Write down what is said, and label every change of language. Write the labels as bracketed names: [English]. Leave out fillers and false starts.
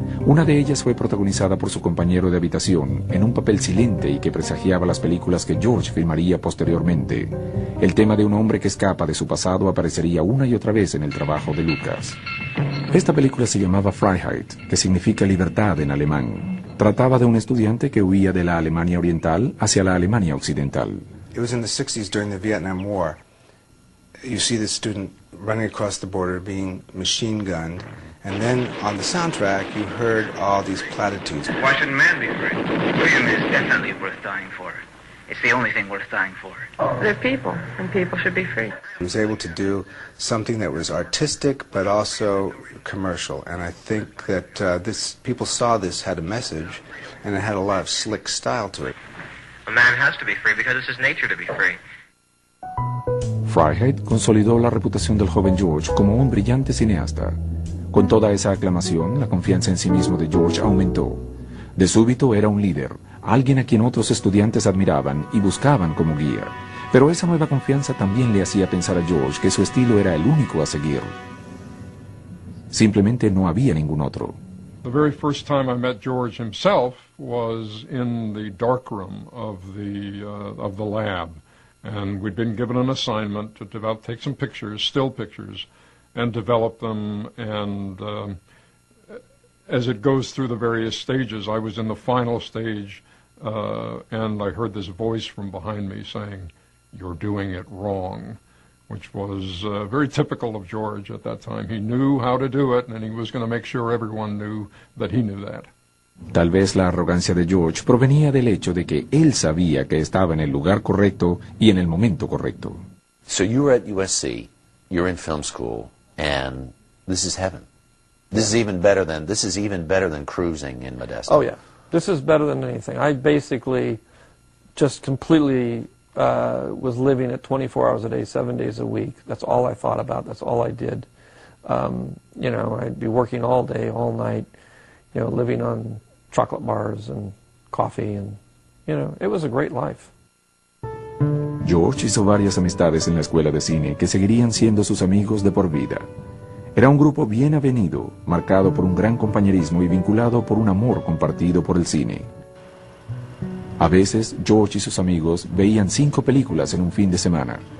[Spanish] Una de ellas fue protagonizada por su compañero de habitación en un papel silente y que presagiaba las películas que George filmaría posteriormente. El tema de un hombre que escapa de su pasado aparecería una y otra vez en el trabajo de Lucas. Esta película se llamaba Freiheit, que significa libertad en alemán. Trataba de un estudiante que huía de la Alemania Oriental hacia la Alemania Occidental. [English] It was in the 60s during the Vietnam War. You see this student running across the border, being machine gunned, and then on the soundtrack, you heard all these platitudes. Why shouldn't man be free? Freedom is definitely worth dying for. It's the only thing worth dying for. They're people, and people should be free. He was able to do something that was artistic, but also commercial, and I think that people saw this had a message, and it had a lot of slick style to it. A man has to be free because it's his nature to be free. [Spanish] Freiheit consolidó la reputación del joven George como un brillante cineasta. Con toda esa aclamación, la confianza en sí mismo de George aumentó. De súbito era un líder, alguien a quien otros estudiantes admiraban y buscaban como guía. Pero esa nueva confianza también le hacía pensar a George que su estilo era el único a seguir. Simplemente no había ningún otro. [English] The very first time I met George himself was in the darkroom of the lab. And we'd been given an assignment to take some pictures, still pictures, and develop them. And as it goes through the various stages, I was in the final stage, and I heard this voice from behind me saying, "You're doing it wrong." which was very typical of George at that time. He knew how to do it, and he was going to make sure everyone knew that he knew that. [Spanish] Tal vez la arrogancia de George provenía del hecho de que él sabía que estaba en el lugar correcto y en el momento correcto. [English] So you were at USC, you're in film school, and this is heaven. This is even better than cruising in Modesto. Oh yeah, this is better than anything. I basically just completely was living it 24 hours a day, 7 days a week. That's all I thought about. That's all I did. You know, I'd be working all day, all night. You know, living on chocolate bars and coffee, and you know, it was a great life. [Spanish] George hizo varias amistades en la escuela de cine que seguirían siendo sus amigos de por vida. Era un grupo bien avenido, marcado por un gran compañerismo y vinculado por un amor compartido por el cine. A veces, George y sus amigos veían 5 películas en un fin de semana.